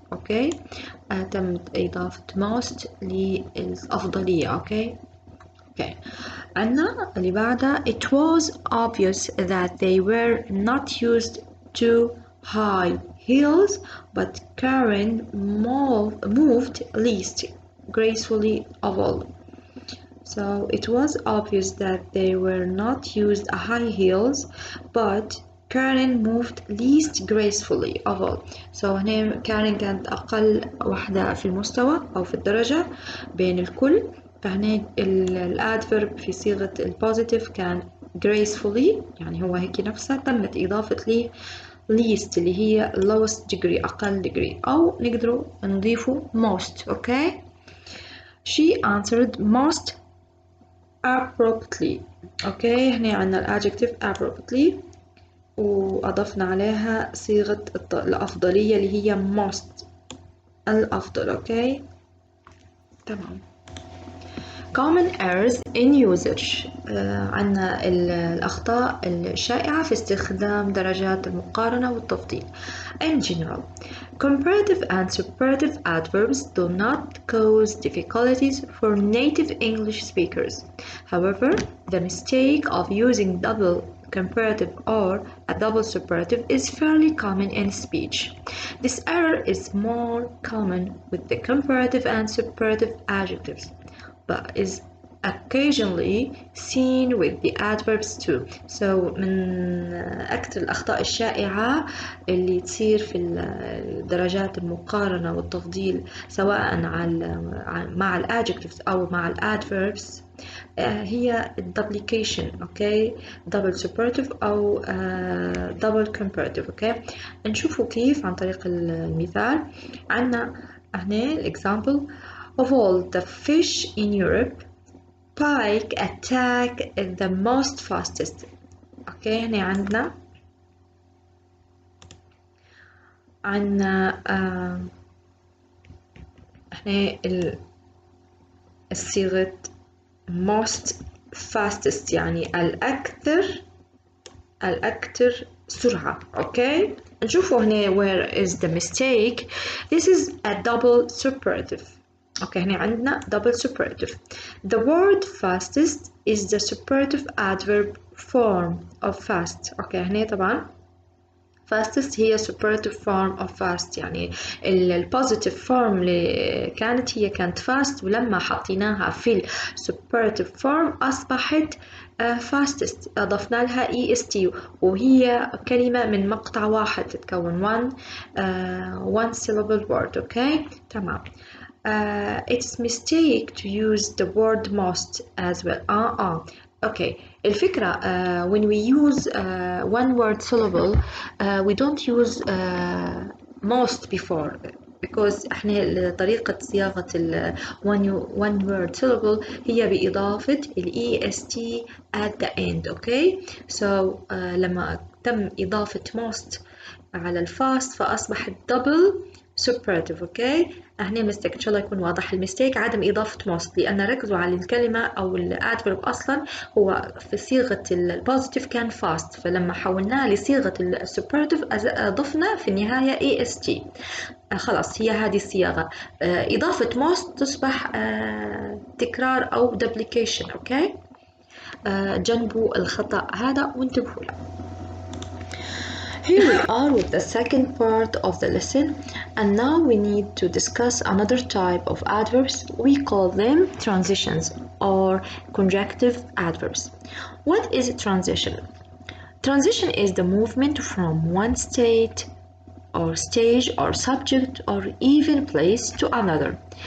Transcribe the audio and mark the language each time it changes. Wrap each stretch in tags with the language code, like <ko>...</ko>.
<ar>اوكي تم إضافة most للأفضلية. اوكي عندنا اللي بعدها</ar> <en>it was obvious that they were not used to high heels but Karen moved least gracefully of all. So it was obvious that they were not used high heels, but Karen moved least gracefully of all.</en> <ar>So هنا Karen كانت أقل واحدة في المستوى أو في الدرجة بين الكل، فهنا الادفرب في صيغة البوزيتيف كان gracefully، يعني هو هيك نفسها تمت إضافة لي least اللي هي</ar> <en>lowest degree</en> <ar>أقل degree، أو نقدروا نضيفوا most.</ar> <en>okay. She answered most abruptly.</en> <ar>اوكي هنا عندنا الادجكتيف abruptly واضفنا عليها صيغة الافضلية اللي هي most الافضل. اوكي تمام.</ar> <en>common errors in usage.</en> <ar>عندنا الأخطاء الشائعة في استخدام درجات المقارنة والتفضيل.</ar> <en>In general, comparative and superlative adverbs do not cause difficulties for native English speakers. However, the mistake of using double comparative or a double superlative is fairly common in speech. This error is more common with the comparative and superlative adjectives, but is occasionally seen with the adverbs too.</en> <ar>So من أكثر الأخطاء الشائعة اللي تصير في الدرجات المقارنة والتفضيل سواء مع الادجectives أو مع الادverbs هي duplication.</ar> <en>Okay double superlative أو double comparative.</en> <ar>اوكي نشوفوا كيف عن طريق المثال. عندنا هنا</ar> <en>example of all the fish in Europe pike attack the most fastest.</en> <ar>اوكي هنا عندنا هنا الصيغة most fastest يعني الأكثر سرعة. اوكي نشوفوا هنا</ar> <en>where is the mistake. This is a double superlative.</en> <ar>اوكي هنا عندنا double superlative.</ar> <en>The word fastest is the superlative adverb form of fast.</en> <ar>اوكي هنا طبعا fastest هي</ar> <en>superlative form of fast</en> <ar>يعني positive form اللي كانت fast ولما حطيناها في superlative form أصبحت fastest أضفنا لها est وهي كلمة من مقطع واحد تتكون one syllable word. اوكي تمام.</ar> <en>It's mistake to use the word most as well. Okay</en> <ar>الفكرة</ar> <en>when we use one word syllable we don't use most before because</en> <ar>احنا طريقة صياغة</ar> <en>one word syllable</en> <ar>هي بإضافة</ar> <en>est at the end. okay so</en> <ar>لما تم إضافة most على الفاست فأصبحت double superlative. اوكي هنا مستيك ان شاء الله يكون واضح. المستيك عدم اضافه most لان ركزوا على الكلمه او الادفرب اصلا هو في صيغه البوزيتيف كان fast فلما حولناه لصيغه السوبرتيف اضفنا في النهايه est. خلاص هي هذه الصياغه. اضافه most تصبح تكرار او duplication. اوكي جنبوا الخطا هذا وانتبهوا له.</ar> <en>Here we are with the second part of the lesson, and now we need to discuss another type of adverbs. We call them transitions or conjunctive adverbs. What is a transition? Transition is the movement from one state or stage or subject or even place to another.</en>